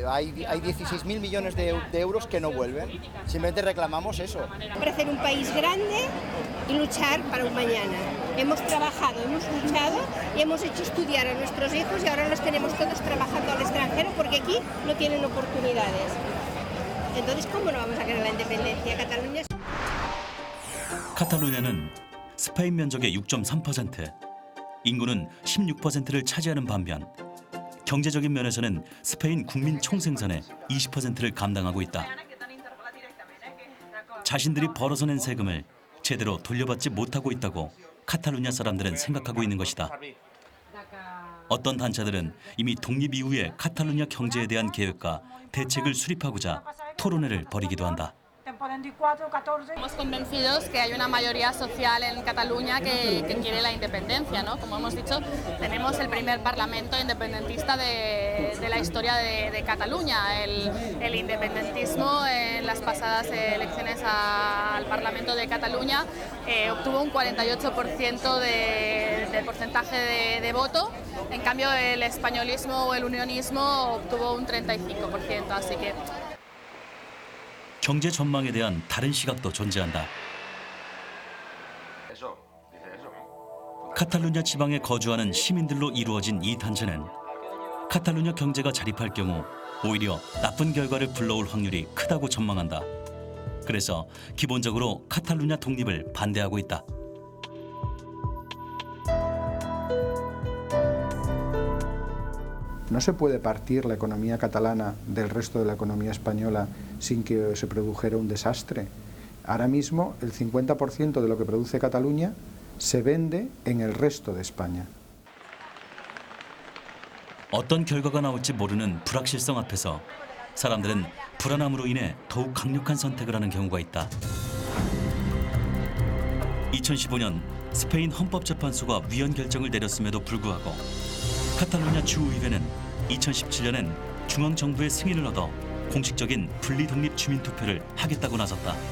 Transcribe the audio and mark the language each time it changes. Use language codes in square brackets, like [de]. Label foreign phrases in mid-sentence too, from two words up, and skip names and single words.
[es] Hay 16.000 millones de euros que no vuelven. Simplemente reclamamos eso. Ofrecer un país grande y luchar para un mañana. Hemos trabajado, hemos luchado y hemos hecho estudiar a nuestros hijos y ahora los tenemos todos trabajando al extranjero porque aquí no tienen oportunidades. Entonces, ¿cómo no vamos a querer la independencia? [ko] 카탈루냐는 스페인 면적의 6.3%, 인구는 16%를 차지하는 반면 경제적인 면에서는 스페인 국민 총생산의 20%를 감당하고 있다. 자신들이 벌어서 낸 세금을 제대로 돌려받지 못하고 있다고 카탈루냐 사람들은 생각하고 있는 것이다. 어떤 단체들은 이미 독립 이후의 카탈루냐 경제에 대한 계획과 대책을 수립하고자 토론회를 벌이기도 한다. [es] Estamos convencidos que hay una mayoría social en Cataluña que quiere la independencia, ¿no? Como hemos dicho, tenemos el primer parlamento independentista de la historia de Cataluña. El independentismo en las pasadas elecciones al Parlamento de Cataluña obtuvo un 48% de porcentaje de voto. En cambio, el españolismo o el unionismo obtuvo un 35%, así que [ko] 경제 전망에 대한 다른 시각도 존재한다. 카탈루냐 지방에 거주하는 시민들로 이루어진 이 단체는 카탈루냐 경제가 자립할 경우 오히려 나쁜 결과를 불러올 확률이 크다고 전망한다. 그래서 기본적으로 카탈루냐 독립을 반대하고 있다. [es] No se puede partir la economía catalana del resto de la economía española sin que se produjera un desastre. Ahora mismo el 50% de lo que produce Cataluña se vende en el resto de España. [ko] 어떤 결과가 나올지 모르는 불확실성 앞에서 사람들은 불안함으로 인해 더욱 강력한 선택을 하는 경우가 있다. 2015년 스페인 헌법재판소가 위헌 결정을 내렸음에도 불구하고 카탈루냐 주의회는 2017년엔 중앙정부의 승인을 얻어 공식적인 분리독립 주민투표를 하겠다고 나섰다.